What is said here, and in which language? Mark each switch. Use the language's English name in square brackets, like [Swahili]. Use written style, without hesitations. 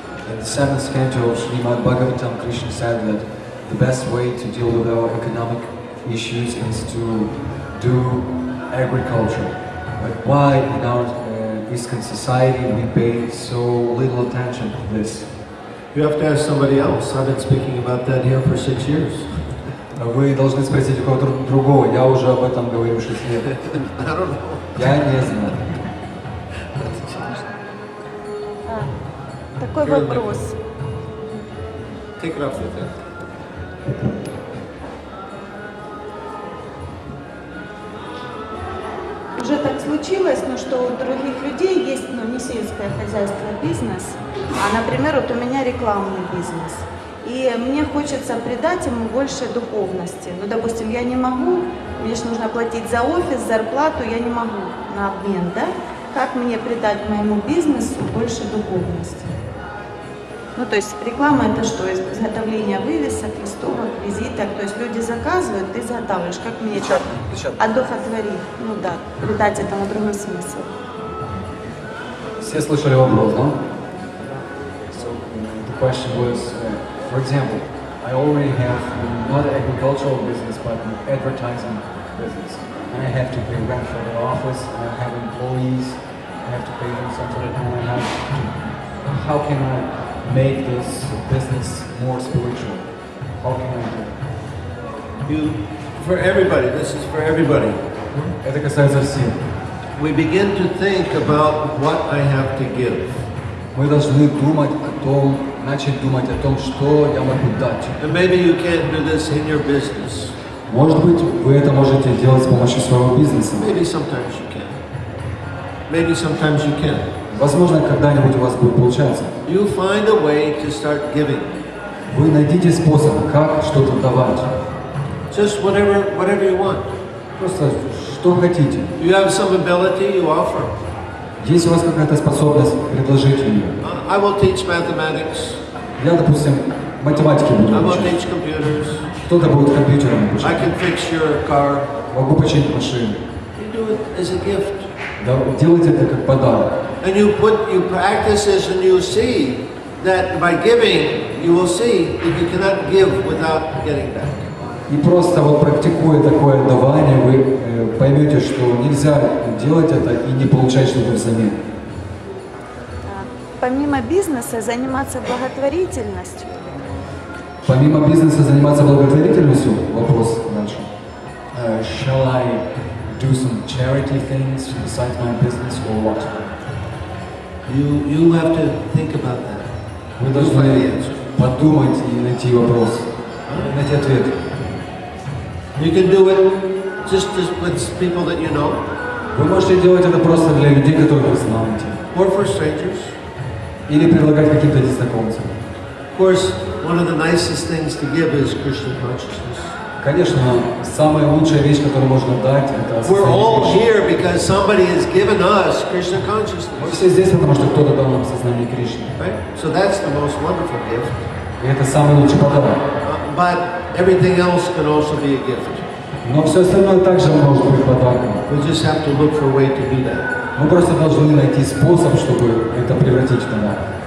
[English] In the seventh canto of Srimad Bhagavatam, Krishna said that the best way to deal with our economic issues is to do agriculture. But why in our Eastern society we pay so little attention to this? You have to ask somebody else. I've been speaking about that here for 6 years. [Russian] Вы должны спросить у кого-то другого. Я уже об этом говорю 6 лет. [English] I don't know. [Russian] Я не знаю. Такой вопрос. [English] Take it off with that. [Russian] Уже так случилось, что у других людей есть, не сельское хозяйство, а бизнес. А, например, вот у меня рекламный бизнес. И мне хочется придать ему больше духовности. Допустим, я не могу, мне же нужно платить за офис, зарплату, я не могу на обмен, да? Как мне придать моему бизнесу больше духовности? То есть реклама это что? Изготовление вывесок, листовок, визиток. То есть люди заказывают, ты изготавливаешь. Как мне это одухотворить? Придать этому другой смысл. Все слышали вопрос, да? [English] So the question was, for example, I already have not an agricultural business, but an advertising business. And I have to pay rent for the office, and I have employees, I have to pay them something, and I have to, how can I make this business more spiritual? How can I do it? For everybody, this is for everybody. [Russian] Это касается всех. [English] We begin to think about what I have to give. [Russian] Мы должны думать о том, начать думать о том, что я могу дать. [English] And maybe you can't do this in your business. [Russian] Может быть, вы это можете делать с помощью своего бизнеса. [English] Maybe sometimes you can. Maybe sometimes you can. [Russian] Возможно, когда-нибудь у вас будет получаться. [English] You find a way to start giving. [Russian] Вы найдите способ, как что-то давать. [English] Just whatever you want. [Russian] Просто что хотите. [English] You have some ability, you offer. [Russian] Если у вас какая-то способность, предложите ее. [English] I will teach mathematics. [Russian] Я, допустим, математики буду [English] I will [Russian] учить. [English] teach computers. [Russian] Кто-то будет компьютером обучать. [English] I can fix your car. [Russian] Могу починить машину. [English] You do it as a gift. [Russian] Да, делайте это как подарок. [English] And you practice this and you see that by giving, you will see that you cannot give without getting back. [Russian] И просто вот практикуя такое давание, вы поймете, что нельзя делать это и не получать что-то взамен. Помимо бизнеса заниматься благотворительностью. Помимо бизнеса заниматься благотворительностью, вопрос дальше. [English] Shall I do some charity things besides my business or what? You have to think about that. [Russian] Вы должны подумать и найти вопрос, найти ответ. [English] You can do it just with people that you know. [Russian] Вы можете делать это просто для людей, которых вы знаете. [English] Or for strangers. [Russian] Или предлагать каким-то незнакомцам. [English] Of course, one of the nicest things to give is Krishna consciousness. [Russian] Конечно, самая лучшая вещь, которую можно дать, это [English] We're all [Russian] осознание Кришны. [English] here because somebody has given us Krishna [Russian] Мы [English] consciousness. [Russian] все здесь, потому что кто-то дал нам сознание Кришны. [English] Right? So that's the most wonderful gift. [Russian] И это самый лучший подарок. [English] But everything else can also be a gift. [Russian] Но все остальное также может быть подарком. [English] We just have to look for a way to do that. [Russian] Мы просто должны найти способ, чтобы это превратить в подарок.